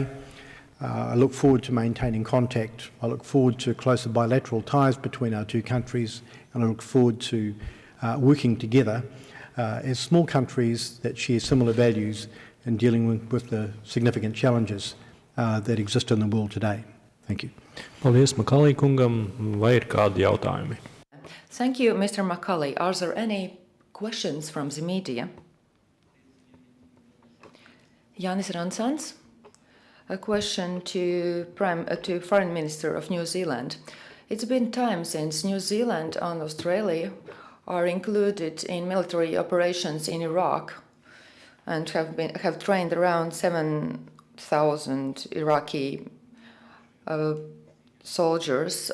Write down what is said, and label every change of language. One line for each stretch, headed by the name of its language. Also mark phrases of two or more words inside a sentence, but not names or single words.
English: I look forward to maintaining contact. I look forward to closer bilateral ties between our two countries, and I look forward to working together as small countries that share similar values in dealing with the significant challenges that exist in the world today. Thank you.
Latvian: Paldies Makalī kungam. Vai ir kādi jautājumi?
English: Thank you, Mr. Makalī. Are there any questions from the media? Jānis Ransans, a question to Foreign Minister of New Zealand. It's been time since New Zealand and Australia are included in military operations in Iraq and have trained around 7,000 Iraqi soldiers.